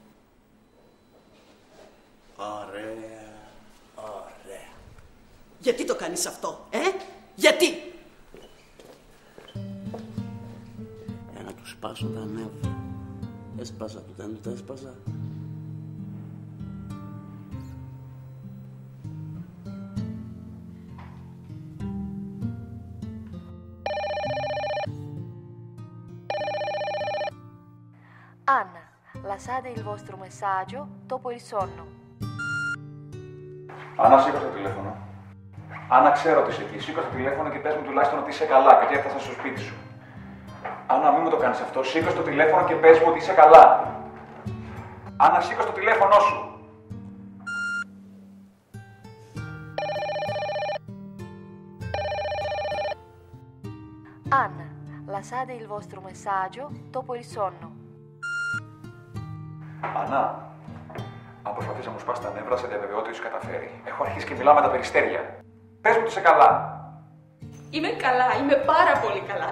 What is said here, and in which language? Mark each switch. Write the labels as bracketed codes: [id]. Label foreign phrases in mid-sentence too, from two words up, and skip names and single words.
[el] Ωραία. Ωραία. Γιατί το κάνεις αυτό, γιατί? Για να του σπάσω τα νεύρα. Έσπασα του, δεν του τα έσπασα. [it] Anna, lasciate il vostro messaggio dopo il sonno. [el] Άννα, σήκω το τηλέφωνο. Άννα, ξέρω ότι είσαι εκεί. Σήκω το τηλέφωνο και πες μου τουλάχιστον ότι είσαι καλά και ότι έφτασα στο σπίτι σου. Άννα, μην μου το κάνεις αυτό. Σήκω στο τηλέφωνο και πες μου ότι είσαι καλά. Άννα, σήκω στο τηλέφωνο σου. [it] Anna, lasciate il vostro messaggio dopo il sonno. [el] Άννα, αν προσπαθείς να μου σπάσεις τα νεύρα, σε διαβεβαιώ ότι έχεις καταφέρει. Έχω αρχίσει και μιλάω με τα περιστέρια. Πες μου ότι είσαι καλά. Είμαι καλά, είμαι πάρα πολύ καλά.